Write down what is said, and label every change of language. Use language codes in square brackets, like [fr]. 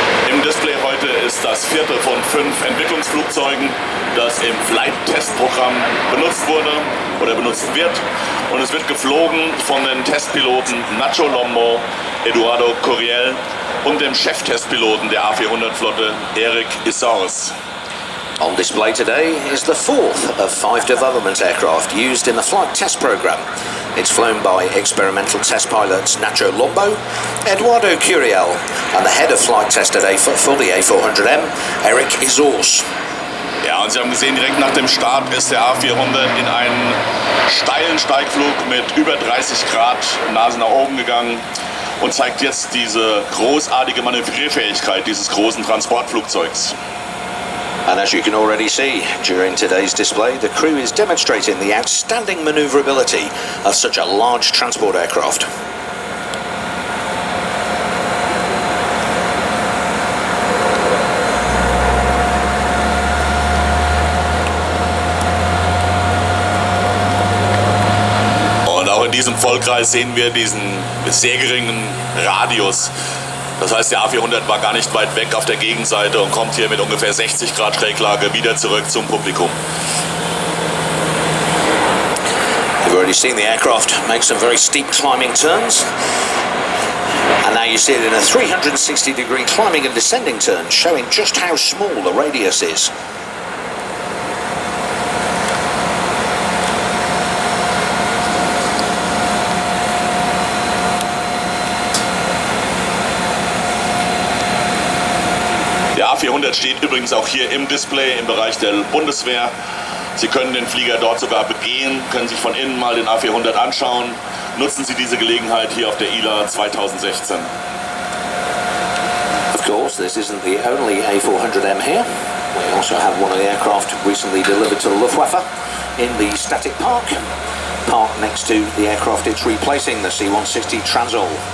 [de] Im Display heute ist das vierte von 5 Entwicklungsflugzeugen, das im Flight-Test-Programm benutzt wurde oder benutzt wird. Und es wird geflogen von den Testpiloten Nacho Lombo, Eduardo Curiel und dem Cheftestpiloten der A400-Flotte, Eric Issaurs. [en] On display today is the fourth of 5 development aircraft used in the flight test program. It's flown by experimental test pilots Nacho Lombo, Eduardo Curiel, and the head of flight test today for the A400M, Eric Issaurs. [de] Ja, und Sie haben gesehen, direkt nach dem Start ist der A400 in einen steilen Steigflug mit über 30 Grad, Nase nach oben gegangen und zeigt jetzt diese großartige Manövrierfähigkeit dieses großen Transportflugzeugs. [en] And as you can already see, during today's display, the crew is demonstrating the outstanding maneuverability of such a large transport aircraft. [de] Und auch in diesem Vollkreis sehen wir diesen sehr geringen Radius. Das heißt, der A400 war gar nicht weit weg auf der Gegenseite und kommt hier mit ungefähr 60 Grad Schräglage wieder zurück zum Publikum. [en] You've already seen the aircraft make some very steep climbing turns. And now you see it in a 360-degree climbing and descending turn, showing just how small the radius is. [de] Der A400 steht übrigens auch hier im Display im Bereich der Bundeswehr. Sie können den Flieger dort sogar begehen, können sich von innen mal den A400 anschauen. Nutzen Sie diese Gelegenheit hier auf der ILA 2016. [en] Of course, this isn't the only A400M here. We also have one of the aircraft recently delivered to the Luftwaffe in the static park next to the aircraft it's replacing, the C-160 Transall.